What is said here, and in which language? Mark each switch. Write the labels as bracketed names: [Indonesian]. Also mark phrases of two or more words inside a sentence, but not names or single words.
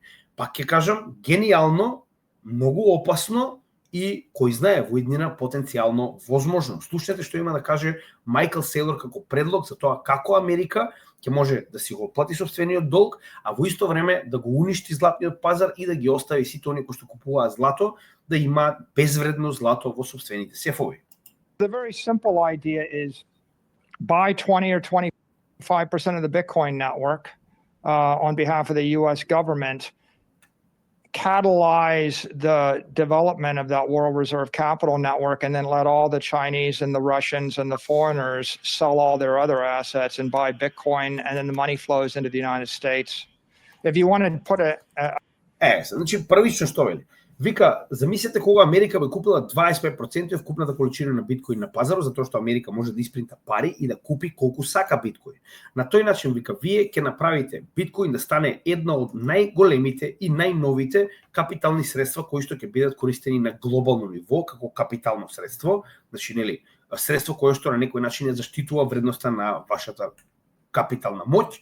[Macedonian] Пак ќе кажам, гениално, многу опасно и кој знае во иднина потенцијално возможно. Слушнете што има да каже Майкл Сейлор како предлог за тоа како Америка ќе може да си го плати сопствениот долг, а во исто време да го уништи златниот пазар и да ги остави сите оние кои што купуваат злато да имаат безвредно злато во сопствените сефови. [English] The very simple idea is buy 20 or 25% of the Bitcoin network on behalf of the U.S. government, catalyze the development of that World Reserve Capital Network, and then let all the Chinese and the Russians and the foreigners sell all their other assets and buy Bitcoin, and then the money flows into the United States. If you want to put [Macedonian] значи првично што вели. Вика, замислете кога Америка би купила 25% од вкупната количина на биткоин на пазарот, затоа што Америка може да испринта пари и да купи колку сака биткоин. На тој начин, вика, вие ќе направите биткоин да стане една од најголемите и најновите капитални средства кои што ќе бидат користени на глобално ниво како капитално средство, значи нели, средство кое што на некој начин ја заштитува вредноста на вашата капитална моќ.